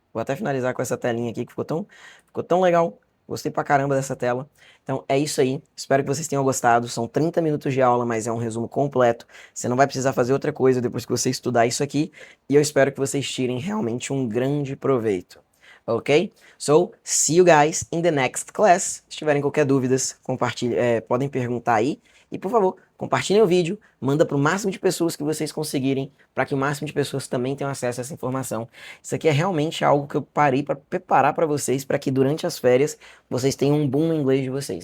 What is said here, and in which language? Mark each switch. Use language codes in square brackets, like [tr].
[pt] Vou até finalizar com essa telinha aqui que ficou tão legal. Gostei pra caramba dessa tela. Então é isso aí. Espero que vocês tenham gostado. São 30 minutos de aula, mas é um resumo completo. Você não vai precisar fazer outra coisa depois que você estudar isso aqui. E eu espero que vocês tirem realmente um grande proveito. Ok? [en] So, see you guys in the next class. [pt] Se tiverem qualquer dúvidas, podem perguntar aí. E por favor, compartilhem o vídeo, manda para o máximo de pessoas que vocês conseguirem, para que o máximo de pessoas também tenham acesso a essa informação. Isso aqui é realmente algo que eu parei para preparar para vocês, para que durante as férias vocês tenham um boom no inglês de vocês.